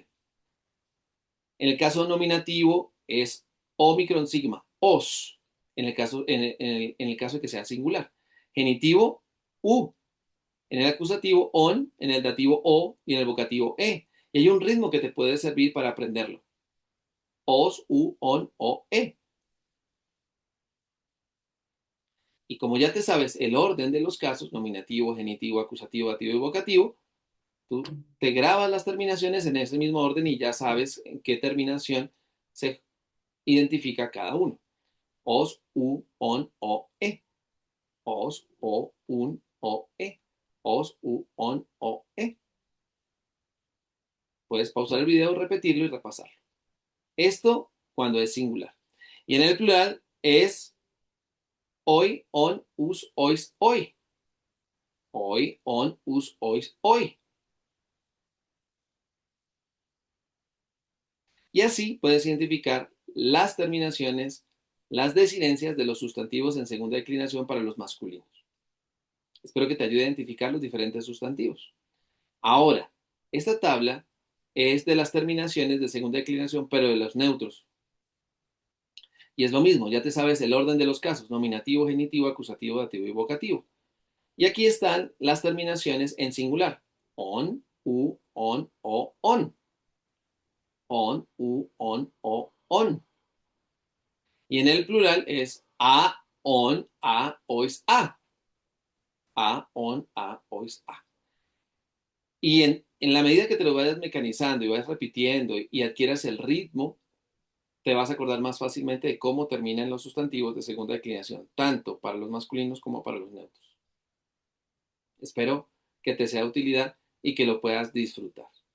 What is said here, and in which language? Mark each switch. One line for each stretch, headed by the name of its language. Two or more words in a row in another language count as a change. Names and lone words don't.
Spanish: En el caso nominativo es omicron sigma, os, en el caso de que sea singular. Genitivo, u. En el acusativo, on. En el dativo, o. Y en el vocativo, e. Y hay un ritmo que te puede servir para aprenderlo.
Greek: Os, u, on, o, e.
Spanish: Y como ya te sabes el orden de los casos, nominativo, genitivo, acusativo, dativo y vocativo, tú te grabas las terminaciones en ese mismo orden y ya sabes en qué terminación se identifica cada uno.
Greek: Os, u, on, o, e. Os, o, un, o, e. Os, u, on, o, e.
Spanish: Puedes pausar el video, repetirlo y repasarlo. Esto cuando es singular. Y en el plural es hoy,
Greek: on, us, ois, hoy. Hoy, on, us, ois, hoy.
Spanish: Y así puedes identificar las terminaciones, las desinencias de los sustantivos en segunda declinación para los masculinos. Espero que te ayude a identificar los diferentes sustantivos. Ahora, esta tabla es de las terminaciones de segunda declinación, pero de los neutros. Y es lo mismo, ya te sabes el orden de los casos, nominativo, genitivo, acusativo, dativo y vocativo. Y aquí están las terminaciones en singular.
Greek: On, u, on, o, on. On, u, on, o, on.
Spanish: Y en el plural es a,
Greek: on, a, ois, a. A, on, a, ois, a.
Spanish: Y en la medida que te lo vayas mecanizando y vayas repitiendo y adquieras el ritmo, te vas a acordar más fácilmente de cómo terminan los sustantivos de segunda declinación, tanto para los masculinos como para los neutros. Espero que te sea de utilidad y que lo puedas disfrutar.